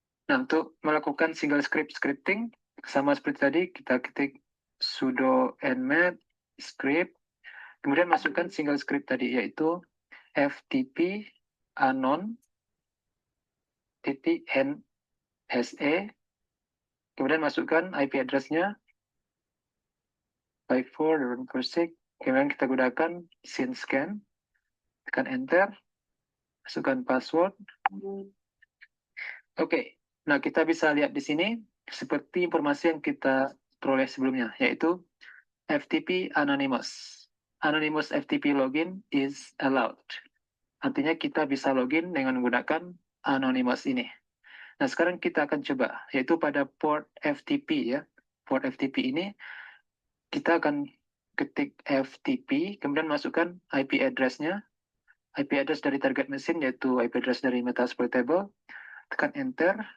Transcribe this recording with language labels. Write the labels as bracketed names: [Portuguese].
[Indonesian] Nah, untuk melakukan single scripting, sama seperti tadi, kita ketik sudo nmap script, kemudian masukkan single script tadi, yaitu ftp anon titik nse, kemudian masukkan IP address-nya 54.6, kemudian kita gunakan scan, tekan enter, masukkan password. Oke, nah kita bisa lihat di sini seperti informasi yang kita peroleh sebelumnya, yaitu FTP Anonymous. [English] Anonymous FTP login is allowed. [Indonesian] Artinya kita bisa login dengan menggunakan Anonymous ini. Nah, sekarang kita akan coba, yaitu pada port FTP ya. Port FTP ini kita akan ketik FTP, kemudian masukkan IP address-nya, IP address dari target mesin, yaitu IP address dari Metasploit table, tekan enter.